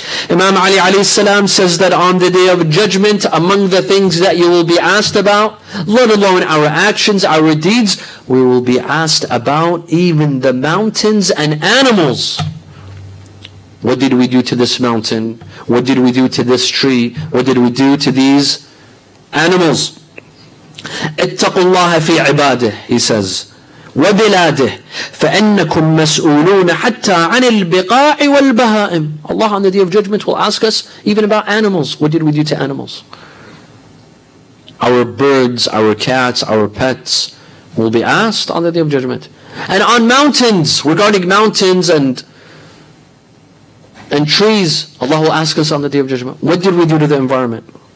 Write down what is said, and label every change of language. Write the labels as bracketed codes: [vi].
[en] Imam Ali alayhi salam says that on the day of judgment, among the things that you will be asked about, let alone our actions, our deeds, we will be asked about even the mountains and animals. What did we do to this mountain? What did we do to this tree? What did we do to these animals? [ar] اتقوا الله في عباده, [en] he says, [ar] وبلاده فإنكم مسؤولون حتى عن البقاع والبهائم. [en] Allah on the day of judgment will ask us even about animals. What did we do to animals? Our birds, our cats, our pets will be asked on the day of judgment. And on mountains, regarding mountains and trees, Allah will ask us on the day of judgment, what did we do to the environment?